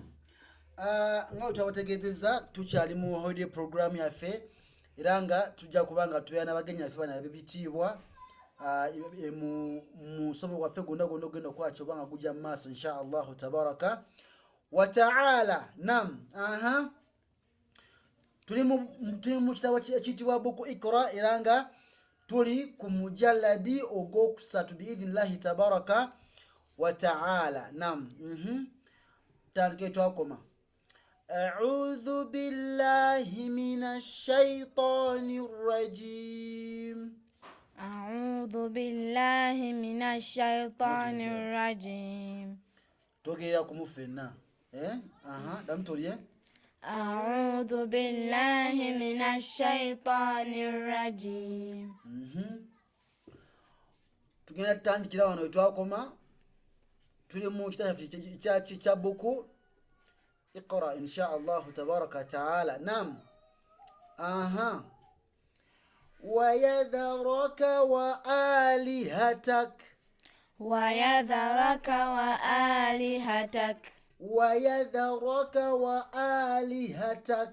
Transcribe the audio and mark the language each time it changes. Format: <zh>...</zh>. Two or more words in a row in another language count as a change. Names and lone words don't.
<lg>Nga twabategeezezza tukyali mu</lg> <en>holiday program</en> <lg>yaffe era nga tujja kubanga tubeera n'abagenyi baffe bana b'ebitiibwa mu musomo gwaffe gwonna ogenda okwakyo oba nga gujja mu maaso</lg> <ar>إن شاء الله تبارك وتعالى.</ar> <lg>Naam. Tuli mu kitabo ekiyitibwa buku Iqra era nga tuli ku mujalladi ogwokusatu</lg> <ar>بإذن الله تبارك وتعالى.</ar> <lg>Naam. Tandike twakoma.</lg> <ar>أعوذ بالله من الشيطان الرجيم. أعوذ بالله من الشيطان الرجيم. توكي كمفنا دام تولي. أعوذ بالله من الشيطان الرجيم.</ar> <lg>Tugenda tutandikira wano wetwakoma. Tuli mu kitabo kya buku Iqra</lg> <ar>إن شاء الله تبارك وتعالى.</ar> <lg>Naam.</lg> <ar>ويذرك وآلهتك. ويذرك وآلهتك. ويذرك وآلهتك.</ar>